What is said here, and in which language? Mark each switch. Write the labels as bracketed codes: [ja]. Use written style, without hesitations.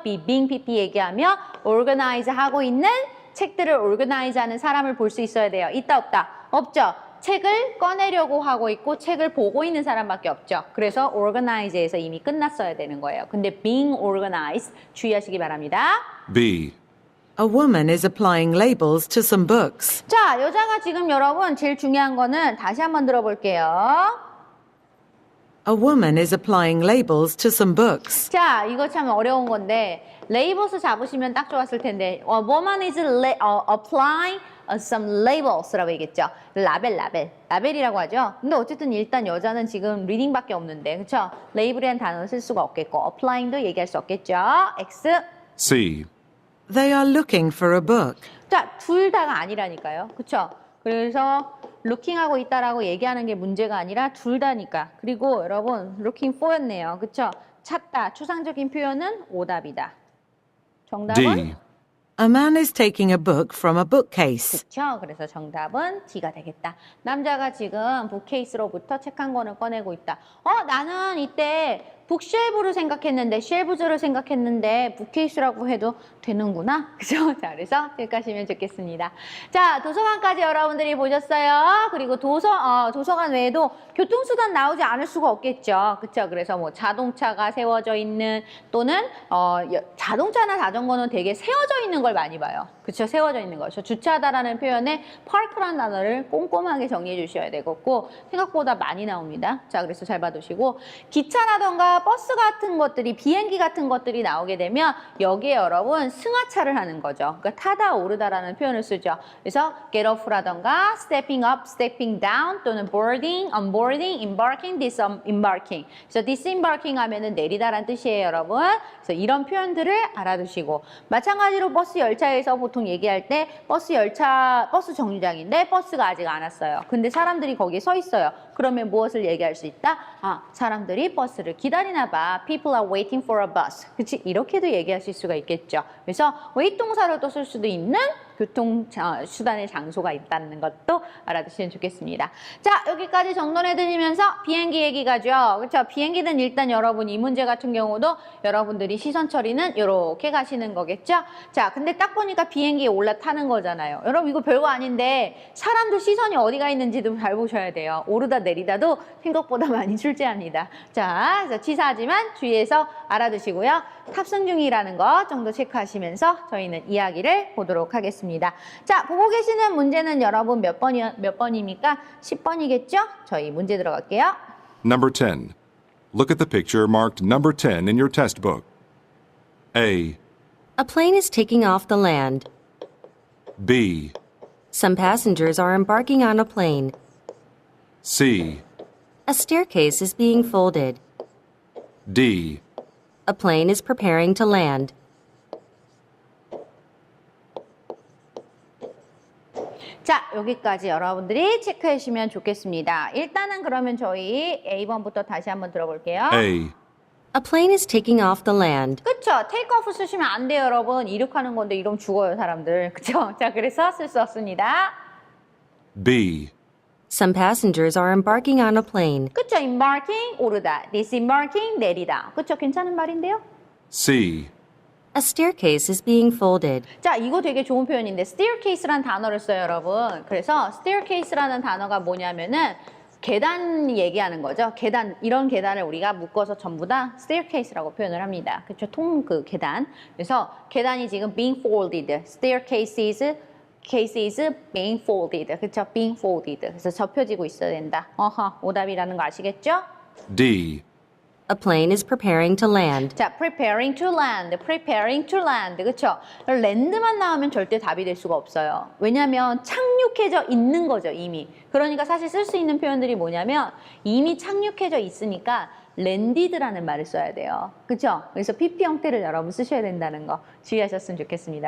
[ko] being, pp 얘기하며 organize 하고 있는 책들을 organize 하는 사람을 볼 수 있어야 돼요. 있다 없다? 없죠? 책을 꺼내려고 하고 있고 책을 보고 있는 사람밖에 없죠. 그래서 organize에서 이미 끝났어야 되는 거예요. 근데 [en] being organized [ko] 주의하시기 바랍니다. [en] B, A woman is applying labels to some books. [ko] 자, 여자가 지금 여러분 제일 중요한 거는 다시 한번 들어볼게요. [en] A woman is applying labels to some books. [ko] 자, 이거 참 어려운 건데 labels 잡으시면 딱 좋았을 텐데 [en] woman is applying some labels [ko] 라고 얘기했죠. 라벨이라고 하죠. 근데 어쨌든 일단 여자는 지금 리딩밖에 없는데 그렇죠? 레이블이라는 단어를 쓸 수가 없겠고 applying도 얘기할 수 없겠죠. X. [en] C, They are looking for a book. [ko] 자, 둘 다가 아니라니까요. 그렇죠? 그래서 looking하고 있다라고 얘기하는 게 문제가 아니라 둘 다니까. 그리고 여러분 looking for였네요. 그렇죠? 찾다. 추상적인 표현은 오답이다. 정답은 [en] D, A man is taking a book from a bookcase. [ko] 그렇죠. 그래서 정답은 D가 되겠다. 남자가 지금 북케이스로부터 책 한 권을 꺼내고 있다. 나는 이때 북쉘브를 생각했는데 쉘브즈를 생각했는데 북케이스라고 해도 되는구나. 그죠? 자, 그래서 기억하시면 좋겠습니다. 자, 도서관까지 여러분들이 보셨어요. 그리고 도서관 외에도 교통수단 나오지 않을 수가 없겠죠. 그쵸? 그래서 뭐 자동차가 세워져 있는 또는 자동차나 자전거는 되게 세워져 있는 걸 많이 봐요. 그쵸? 세워져 있는 거. 저 주차하다라는 표현에 park라는 단어를 꼼꼼하게 정리해 주셔야 되겠고 생각보다 많이 나옵니다. 자, 그래서 잘 봐두시고 기차라던가 버스 같은 것들이 비행기 같은 것들이 나오게 되면 여기에 여러분 승하차를 하는 거죠. 그러니까 타다 오르다라는 표현을 쓰죠. [en] 그래서 get off라던가 stepping up, stepping down 또는 boarding, unboarding, embarking, disembarking. [ko] 그래서 disembarking 하면은 내리다라는 뜻이에요, 여러분. 그래서 이런 표현들을 알아두시고 마찬가지로 버스 열차에서 보통 얘기할 때 버스 정류장인데 버스가 아직 안 왔어요. 근데 사람들이 거기에 서 있어요. 그러면 무엇을 얘기할 수 있다? 아, 사람들이 버스를 기다리나 봐. [en] People are waiting for a bus. [ko] 그치? 이렇게도 얘기하실 수가 있겠죠. 그래서 wait 동사로도 쓸 수도 있는 교통수단의 장소가 있다는 것도 알아두시면 좋겠습니다. 자, 여기까지 정돈해드리면서 비행기 얘기 가죠. 그렇죠? 비행기는 일단 여러분 이 문제 같은 경우도 여러분들이 시선 처리는 이렇게 가시는 거겠죠? 자, 근데 딱 보니까 비행기에 올라타는 거잖아요. 여러분 이거 별거 아닌데 사람들 시선이 어디가 있는지도 잘 보셔야 돼요. 오르다 내리다도 생각보다 많이 출제합니다. 자, 그래서 치사하지만 주의해서 알아두시고요. 탑승 중이라는 거 정도 체크하시면서 저희는 이야기를 보도록 하겠습니다. 자, 보고 계시는 문제는 여러분 몇 번입니까? 10번이겠죠? 저희 문제 들어갈게요. [en] Number 10. Look at the picture marked number 10 in your test book. A, A plane is taking off the land. B, Some passengers are embarking on a plane. C, A staircase is being folded. D. A plane is preparing to land. [ko] 자, 여기까지 여러분들이 체크해 주시면 좋겠습니다. 일단은 그러면 저희 A번부터 다시 한번 들어볼게요. [en] A, A plane is taking off the land. [ko] 그쵸? take off 쓰시면 안 돼요, 여러분. 이륙하는 건데 이러면 죽어요, 사람들. 그쵸? 자, 그래서 쓸 수 없습니다. [en] B, Some passengers are embarking on a plane. [ko] 그쵸? embarking, 오르다. disembarking, 내리다. 그쵸? 괜찮은 말인데요? [en] C, A staircase is being folded. [ko] 자, 이거 되게 좋은 표현인데 staircase라는 단어를 써요, 여러분. 그래서 staircase라는 단어가 뭐냐면은 계단 얘기하는 거죠. 계단, 이런 계단을 우리가 묶어서 전부 다 staircase라고 표현을 합니다. 그렇죠? 그 계단. 그래서 계단이 지금 [en] being folded. staircases is being folded. [ko] 그렇죠? [en] being folded. [ko] 그래서 접혀지고 있어야 된다. 오답이라는 거 아시겠죠? [en] D, A plane is preparing to land. 자, preparing to land, preparing to land, [ko] 그렇죠? land만 나오면 절대 답이 될 수가 없어요. 왜냐하면 착륙해져 있는 거죠, 이미. 그러니까 사실 쓸 수 있는 표현들이 뭐냐면 이미 착륙해져 있으니까 landed라는 말을 써야 돼요. 그렇죠? 그래서 PP 형태를 여러분 쓰셔야 된다는 거 주의하셨으면 좋겠습니다.